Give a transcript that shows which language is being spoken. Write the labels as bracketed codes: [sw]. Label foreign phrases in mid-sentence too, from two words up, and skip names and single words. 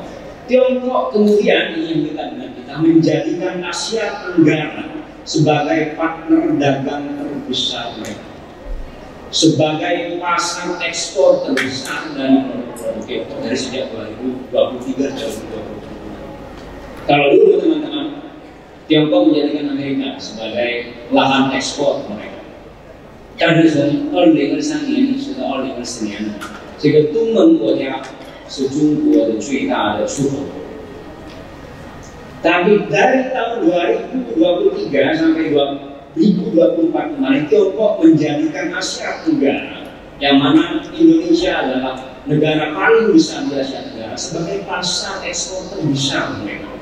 [id] Tiongkok kemudian ingin dengan kita menjadikan Asia Tenggara sebagai partner dagang terbesar mereka, sebagai pasar ekspor terbesar dari produk Tiongkok dari sejak 2023 ke 2020. Kalau dulu teman-teman, Tiongkok menjadikan Amerika sebagai lahan ekspor mereka. [zh] 但是从2023年一直到2024年，这个东盟国家是中国的最大的出口国。 [id] Tapi dari tahun 2023 sampai 2024 kemarin, Tiongkok menjadikan Asia Tenggara, yang mana Indonesia adalah negara paling besar di Asia Tenggara, sebagai pasar ekspor terbesar mereka.